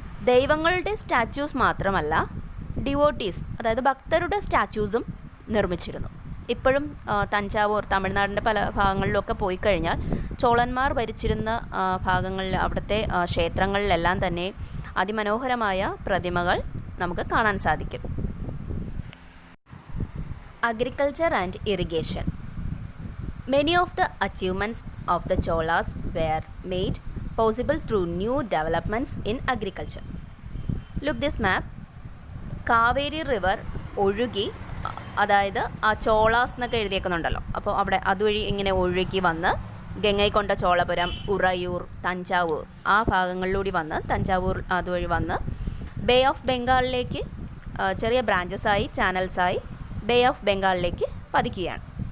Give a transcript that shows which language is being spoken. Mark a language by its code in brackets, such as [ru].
[ml] ദൈവങ്ങളുടെ സ്റ്റാച്യൂസ് മാത്രമല്ല, ഡിവോട്ടീസ് അതായത് ഭക്തരുടെ സ്റ്റാച്യൂസും നിർമ്മിച്ചിരുന്നു. ഇപ്പോഴും തഞ്ചാവൂർ, തമിഴ്നാടിൻ്റെ പല ഭാഗങ്ങളിലൊക്കെ പോയി കഴിഞ്ഞാൽ ചോളന്മാർ ഭരിച്ചിരുന്ന ഭാഗങ്ങളിൽ അവിടുത്തെ ക്ഷേത്രങ്ങളിലെല്ലാം തന്നെ അതിമനോഹരമായ പ്രതിമകൾ നമുക്ക് കാണാൻ സാധിക്കും. Agriculture and irrigation. [en] Many of the achievements of the Cholas were made possible through new developments in agriculture. Look this map. [ml] Kaveri river ഒഴുകി, അതായത് ആ ചോളാസ് എന്നൊക്കെ എഴുതിയേക്കുന്നുണ്ടല്ലോ, അപ്പോൾ അവിടെ അതുവഴി ഇങ്ങനെ ഒഴുകി വന്ന് ഗംഗൈകൊണ്ട ചോളപുരം, ഉറയൂർ, തഞ്ചാവൂർ ആ ഭാഗങ്ങളിലൂടെ വന്ന് തഞ്ചാവൂർ അതുവഴി വന്ന് ബേ ഓഫ് ബംഗാളിലേക്ക് ചെറിയ ബ്രാഞ്ചസായി, ചാനൽസായി ബേ ഓഫ് ബംഗാളിലേക്ക് പതിക്കുകയാണ്.